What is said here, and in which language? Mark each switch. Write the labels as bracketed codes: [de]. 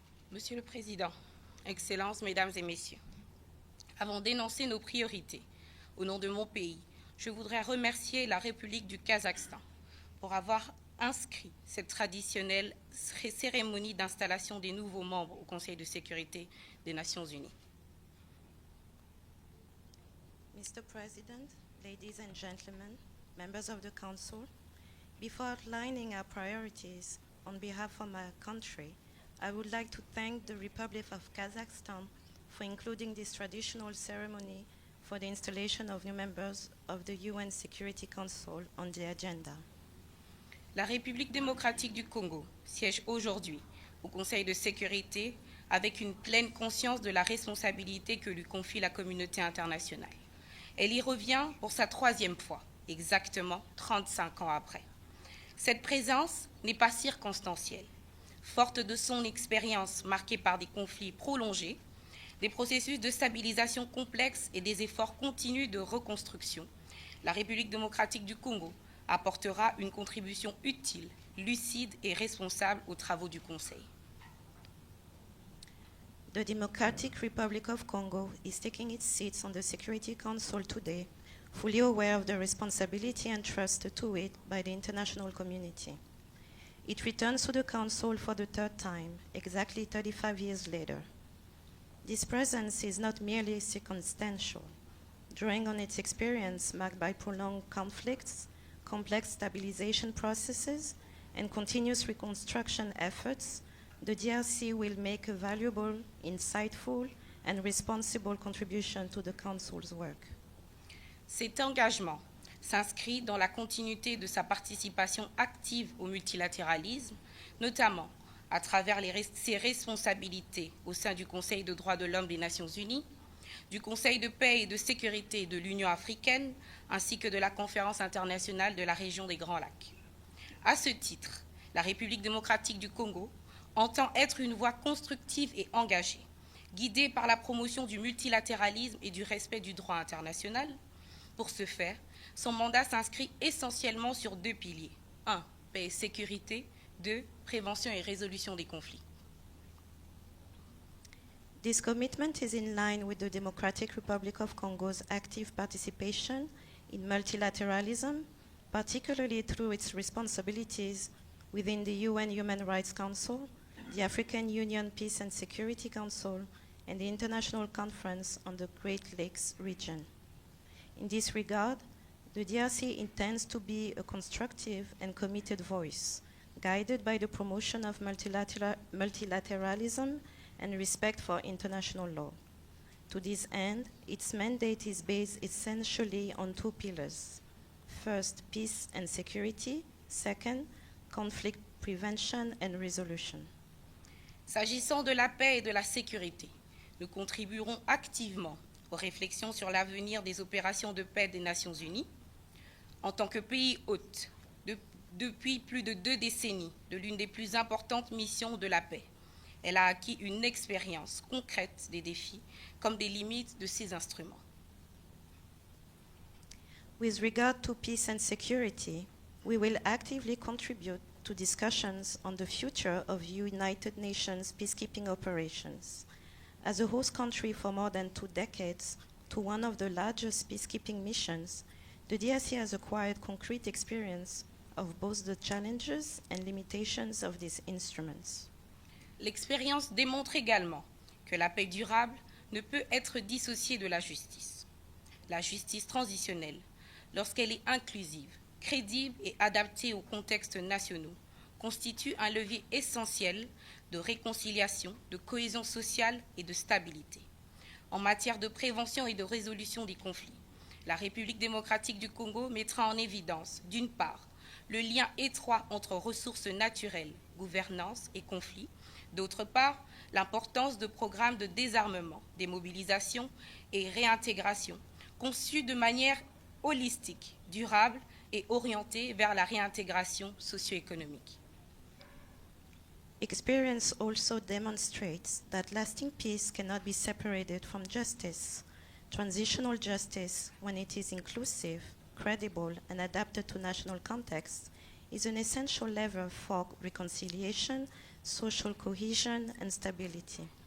[fr] Monsieur le Président, Excellences, Mesdames et Messieurs, avant d'énoncer nos priorités, au nom de mon pays, je voudrais remercier la République du Kazakhstan pour avoir inscrit cette traditionnelle cérémonie d'installation des nouveaux membres au Conseil de sécurité des Nations Unies. [en] Mr. President, ladies and gentlemen, members of the Council, before outlining our priorities on behalf of my country, I would like to thank the Republic of Kazakhstan for including this traditional ceremony for the installation of new members of the UN Security Council on the agenda. [fr] La République démocratique du Congo siège aujourd'hui au Conseil de sécurité avec une pleine conscience de la responsabilité que lui confie la communauté internationale. Elle y revient pour sa 3e fois, exactement 35 ans après. Cette présence n'est pas circonstancielle. Forte de son expérience marquée par des conflits prolongés, des processus de stabilisation complexes et des efforts continus de reconstruction, la République démocratique du Congo apportera une contribution utile, lucide et responsable aux travaux du Conseil. [en] The Democratic Republic of Congo is taking its seats on the Security Council today, fully aware of the responsibility entrusted to it by the international community. It returns to the Council for the 3rd time, exactly 35 years later. This presence is not merely circumstantial. Drawing on its experience marked by prolonged conflicts, complex stabilization processes, and continuous reconstruction efforts, the DRC will make a valuable, insightful, and responsible contribution to the Council's work. [fr] Cet engagement s'inscrit dans la continuité de sa participation active au multilatéralisme, notamment à travers ses responsabilités au sein du Conseil des droits de l'homme des Nations Unies, du Conseil de paix et de sécurité de l'Union africaine, ainsi que de la Conférence internationale de la région des Grands Lacs. À ce titre, la République démocratique du Congo entend être une voie constructive et engagée, guidée par la promotion du multilatéralisme et du respect du droit international. Pour ce faire, son mandat s'inscrit essentiellement sur 2 piliers. 1. Paix et sécurité. 2. Prévention et résolution des conflits. [en] This commitment is in line with the Democratic Republic of Congo's active participation in multilateralism, particularly through its responsibilities within the UN Human Rights Council, the African Union Peace and Security Council, and the International Conference on the Great Lakes region. In this regard, the DRC intends to be a constructive and committed voice, guided by the promotion of multilateralism and respect for international law. To this end, its mandate is based essentially on 2 pillars. First, peace and security. Second, conflict prevention and resolution. [fr] S'agissant de la paix et de la sécurité, nous contribuerons activement aux réflexions sur l'avenir des opérations de paix des Nations Unies. En tant que pays hôte, depuis plus de 2 décennies, de l'une des plus importantes missions de la paix, elle a acquis une expérience concrète des défis comme des limites de ces instruments. [en] With regard to peace and security, we will actively contribute to discussions on the future of United Nations peacekeeping operations. As a host country for more than 2 decades to one of the largest peacekeeping missions, the DRC has acquired concrete experience of both the challenges and limitations of these instruments. [fr] L'expérience démontre également que la paix durable ne peut être dissociée de la justice. La justice transitionnelle, lorsqu'elle est inclusive, crédible et adaptée aux contextes nationaux, constitue un levier essentiel de réconciliation, de cohésion sociale et de stabilité. En matière de prévention et de résolution des conflits, la République démocratique du Congo mettra en évidence, d'une part, le lien étroit entre ressources naturelles, gouvernance et conflits, d'autre part, l'importance de programmes de désarmement, démobilisation et réintégration, conçus de manière holistique, durable et orientés vers la réintégration socio-économique. [en] Experience also demonstrates that lasting peace cannot be separated from justice. Transitional justice, when it is inclusive, credible, and adapted to national contexts, is an essential lever for reconciliation, social cohesion, and stability.